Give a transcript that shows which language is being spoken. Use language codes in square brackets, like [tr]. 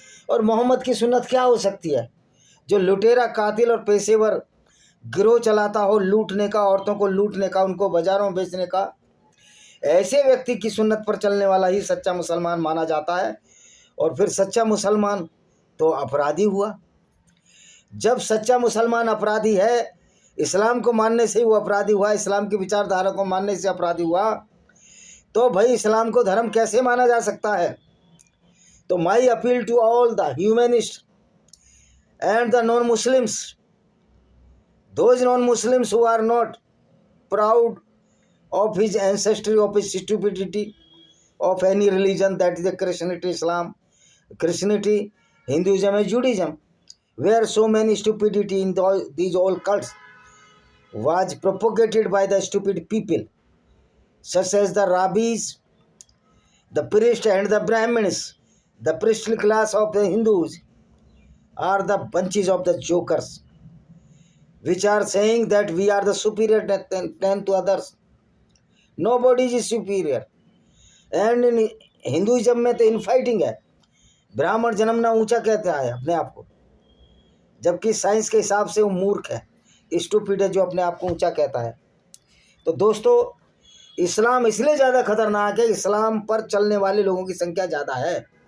[hi] और मोहम्मद की सुन्नत क्या हो सकती है? जो लुटेरा, कातिल और पेशेवर गिरोह चलाता हो लूटने का, औरतों को लूटने का, उनको बाजारों में बेचने का, ऐसे व्यक्ति की सुन्नत पर चलने वाला ही सच्चा मुसलमान माना जाता है। और फिर सच्चा मुसलमान तो अपराधी हुआ। जब सच्चा मुसलमान अपराधी है, इस्लाम को मानने से ही वो अपराधी हुआ, इस्लाम की विचारधारा को मानने से अपराधी हुआ, तो भाई इस्लाम को धर्म कैसे माना जा सकता है? [en] तो my appeal to all the humanist and the non-Muslims, those non-Muslims who are not proud of his ancestry, of his stupidity, of any religion, that is the Christianity, Islam, Christianity, Hinduism and Judaism, where so many stupidity in these all cults was propagated by the stupid people, such as the rabbis, the priests and the Brahmins. The priestly class of the Hindus are the bunches of the jokers, which are saying that we are the superior than to others. Nobody is superior. And in Hinduism [hi] में तो infighting है, ब्राह्मण जन्मना ऊंचा कहता है अपने आप को, जबकि साइंस के हिसाब से वो मूर्ख है, स्टूपिड है, जो अपने आप को ऊंचा कहता है। तो दोस्तों, इस्लाम इसलिए ज़्यादा खतरनाक है, इस्लाम पर चलने वाले लोगों की संख्या ज़्यादा है।